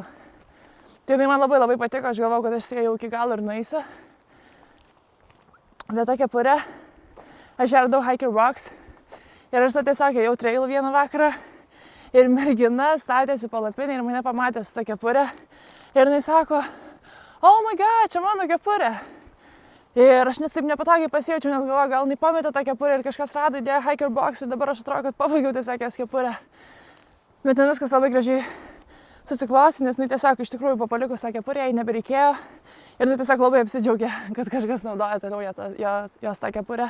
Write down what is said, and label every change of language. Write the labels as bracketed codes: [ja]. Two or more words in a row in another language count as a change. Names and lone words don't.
[lt] Tai man labai patiko, aš galvau, kad aš su ją jau iki galo ir nueisiu. Bet ta kepurė, aš ją radau [en] hiker box. [lt] Ir aš tiesiog ėjau trail vieną vakarą. Ir mergina statėsi palapinę ir mane pamatė su ta kepurė. Ir jinai sako, [en] oh my god, [lt] čia mano kepurė. Ir aš net taip nepatogiai pasijaučiau, nes galvoju, gal jinai pametė tą kepurę ir kažkas rado įdėjo [en] hiker box [lt] ir dabar aš atrodo, kad pavaigiau tiesiog jos kepurę. Bet ten viskas labai gražiai susiklosi, nes jinai tiesiog iš tikrųjų papalikus tą kepurę, jai nebereikėjo. Ir jinai tiesiog labai apsidžiaugė, kad kažkas naudoja toliau jos tą kepurę.